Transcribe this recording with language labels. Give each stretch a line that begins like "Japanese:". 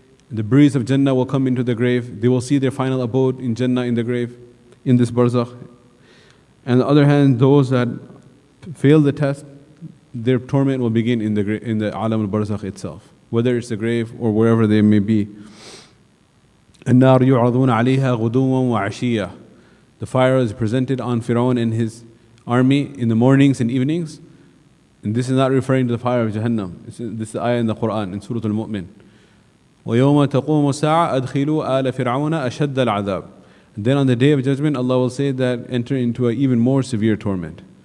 English: The breeze of Jannah will come into the grave. They will see their final abode in Jannah in the grave, in this barzakh. And on the other hand, those that fail the test, their torment will begin in the alam al-barzakh itself, whether it's the grave or wherever they may be.
Arabic: النار يعرضون عليها غدوا وعشيا.
English: The fire is presented on Fir'aun and his army in the mornings and evenings. And this is not referring to the fire of Jahannam. This is the ayah in the Quran, in Surah Al-Mu'min.
Arabic: وَيَوْمَ تَقُومُ السَّاعَةُ أَدْخِلُوا آلَ فِرْعَوْنَ أَشَدَّ الْعَذَابِ.
English: Then on the day of judgment, Allah will say that enter into an even more severe torment.